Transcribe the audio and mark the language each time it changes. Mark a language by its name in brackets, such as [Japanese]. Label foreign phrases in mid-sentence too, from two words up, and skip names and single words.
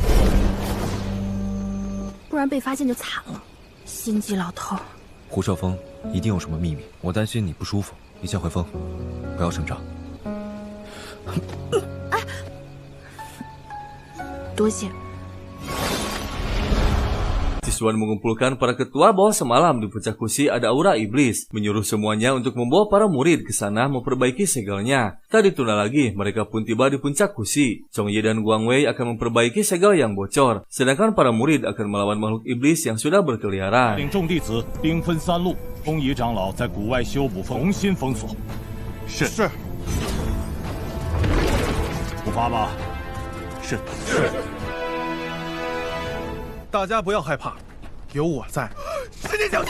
[Chinese] 不然被发现就惨了。心机老头。胡少峰一定有什么秘密，我担心你不舒服，你先回峰，不要声张。多谢。 [Indonesian] Cisuan mengumpulkan para ketua bahwa semalam di puncak Husi ada aura iblis, menyuruh semuanya untuk membawa para murid ke sana memperbaiki segelnya. Tak ditunda lagi, mereka pun tiba di puncak Husi. Chongye dan Guang Wei akan memperbaiki segel yang bocor, sedangkan para murid akan melawan makhluk iblis yang sudah berkeliaran. [Chinese] 领众弟子兵分3路，东夷长老在谷外修补重新封锁。是。出发吧。是。大家不要害怕，有我在。师姐小心！